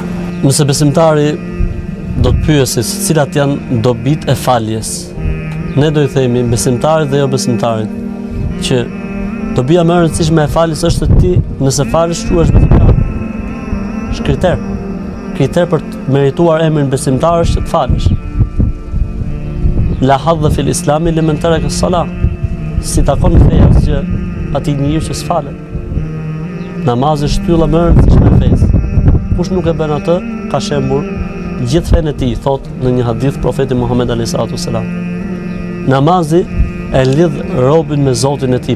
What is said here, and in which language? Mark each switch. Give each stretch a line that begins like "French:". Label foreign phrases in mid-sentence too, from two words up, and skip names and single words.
Albanian: Nëse besimtari do të pyesë se cilat janë dobit e faljes, ne do i themi besimtarit dhe jo besimtarit që dobia më e rëndësishme e faljes është se ti nëse falesh quhesh besimtar. Është kriter për të merituar emrin besimtar është që të falesh.
Arabic: لا حظ في الإسلام لمن ترك الصلاة.
Albanian: Si takon feja që atij njeriu që s'falet. Namazi është shtylla më e rëndësishme e fesë. Kush nuk e bën atë, ka shembur gjithë fenë e tij, thot në një hadith profeti Muhammed
Arabic: عليه الصلاة والسلام.
Albanian: Namazi e lidh robën me Zotin e tij.